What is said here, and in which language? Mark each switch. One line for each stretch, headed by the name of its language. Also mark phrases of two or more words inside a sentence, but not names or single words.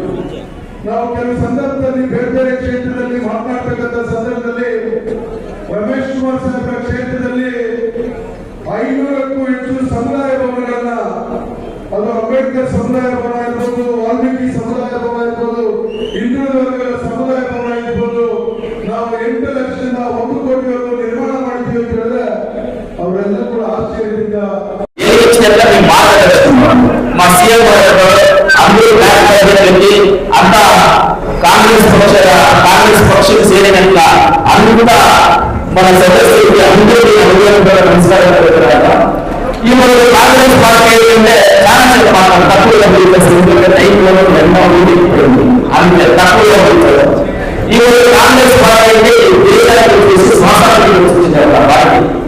Kannada: ನಾವು ಕೆಲವು ಸಂದರ್ಭದಲ್ಲಿ ಬೇರೆ ಬೇರೆ ಕ್ಷೇತ್ರದಲ್ಲಿ ಮಾತನಾಡ್ತಕ್ಕಂಥ ಸಂದರ್ಭದಲ್ಲಿ ರಮೇಶ್ ಕುಮಾರ್ ಸಾಹೇಬರ ಕ್ಷೇತ್ರದಲ್ಲಿ 500ಕ್ಕೂ ಹೆಚ್ಚು ಸಮುದಾಯ ಭವನಗಳನ್ನ, ಅದು ಅಂಬೇಡ್ಕರ್ ಸಮುದಾಯ ಭವನ ಇರ್ಬೋದು, ವಾಲ್ಮೀಕಿ ಸಮುದಾಯ ಭವನ ಇರ್ಬೋದು, ಹಿಂದುಳಿದ ವರ್ಗಗಳ ಸಮುದಾಯ ಭವನ ಇರ್ಬೋದು, ನಾವು 8 ಲಕ್ಷದಿಂದ 1 ಕೋಟಿವರೆಗೂ ನಿರ್ಮಾಣ ಮಾಡಿದ್ದೀವಿ ಅಂತ ಹೇಳಿದ್ರೆ ಅವರೆಲ್ಲ ಕೂಡ ಆಶ್ಚರ್ಯದಿಂದ ಅಂತ ಕಾಂಗ್ರೆಸ್ ಪಕ್ಷಕ್ಕೆ ಸೇರಿದಂತ ಅನುಕೂಲ
Telugu: మన సదస్సుకి అందరికీ నమస్కారం ఈ రోజు కాంగ్రెస్ పార్టీ ఏంటంటే చాలా చాలా మాత్రం తక్కువ టైంలో ఎన్నో అంతే తక్కువ ఈ రోజు కాంగ్రెస్ పార్టీ దేశానికి శ్వాసానికి పార్టీ